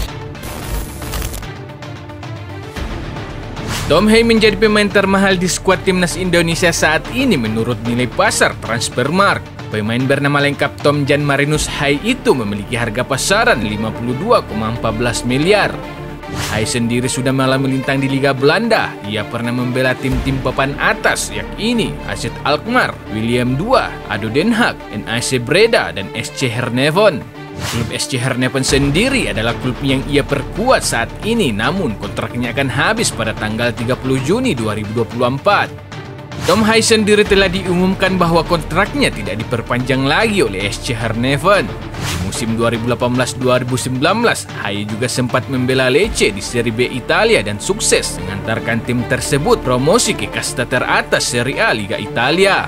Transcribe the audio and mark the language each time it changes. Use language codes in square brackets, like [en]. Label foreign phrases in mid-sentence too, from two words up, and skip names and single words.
[id] Tom Hay menjadi pemain termahal di skuad Timnas Indonesia saat ini menurut nilai pasar Transfermarkt. Pemain bernama lengkap Tom Jan Marinus Hay itu memiliki harga pasaran 52,14 miliar. Hay sendiri sudah malah melintang di Liga Belanda. Ia pernah membela tim-tim papan atas yakni AZ Alkmaar, Willem II, ADO Den Haag, NEC Breda, dan SC Heerenveen. Klub SC Heerenveen sendiri adalah klub yang ia perkuat saat ini, namun kontraknya akan habis pada tanggal 30 Juni 2024. Tom Hay sendiri telah diumumkan bahwa kontraknya tidak diperpanjang lagi oleh SC Heerenveen. Di musim 2018-2019, Hay juga sempat membela Lecce di Serie B Italia dan sukses mengantarkan tim tersebut promosi ke kasta teratas Serie A Liga Italia.